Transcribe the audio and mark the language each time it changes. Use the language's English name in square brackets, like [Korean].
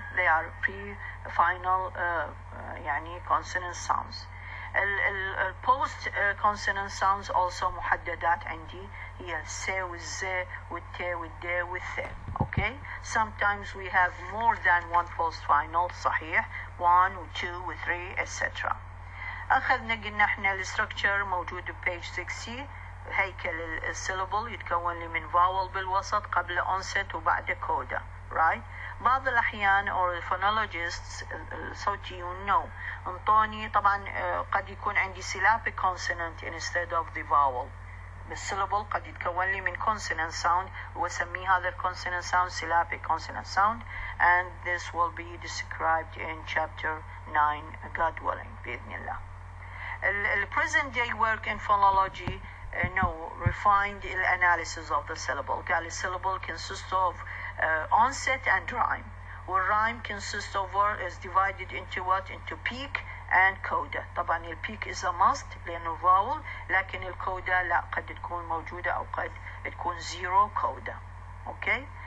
[English] They are pre-final يعني consonant sounds. [Arabic] post consonant sounds also محددات عندي هي الس والز والت والد والث. [English] Okay, sometimes we have more than one post final صحيح 1 و 2 و 3 etc. [Arabic] أخذنا قلنا احنا الستركتشر موجود ببيج 60. هيكل السيلابل يتكون لي من فاول بالوسط قبل onset وبعد كودا. [English] right. بعض الأحيان or phonologists الصوتيون no انطوني طبعا قد يكون عندي syllabic consonant instead of the vowel. بالسيلابل قد يتكون لي من consonant sound واسمي هذا consonant sound syllabic consonant sound, and this will be described in chapter 9 God willing بإذن الله. The present day work in phonology refined analysis of the syllable. قال syllable consists of onset and rhyme. والrhyme consists of is divided into what? Into peak and coda. [Arabic] طبعا البيك is a must لأنه vowel، لكن الكودا لا، قد تكون موجودة أو قد تكون zero coda. Okay,